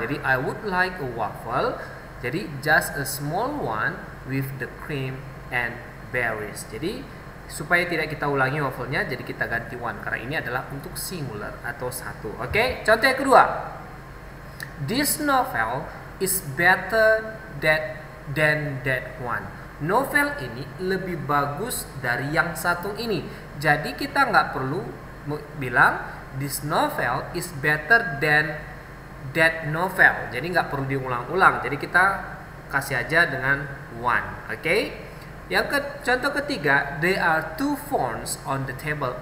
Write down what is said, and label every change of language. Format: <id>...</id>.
<en>Jadi I would like a waffle. Jadi just a small one with the cream and berries.</en> <id>Jadi supaya tidak kita ulangi waffle-nya, jadi kita ganti one karena ini adalah untuk singular atau satu. Oke, contoh yang kedua.</id> <en>This novel is better than that one.</en> <id>Novel ini lebih bagus dari yang satu ini. Jadi kita nggak perlu bilang</id> <en>this novel is better than that novel.</en> <id>Jadi nggak perlu diulang-ulang. Jadi kita kasih aja dengan one. Oke? Contoh ketiga,</id> <en>there are two phones on the table.</en>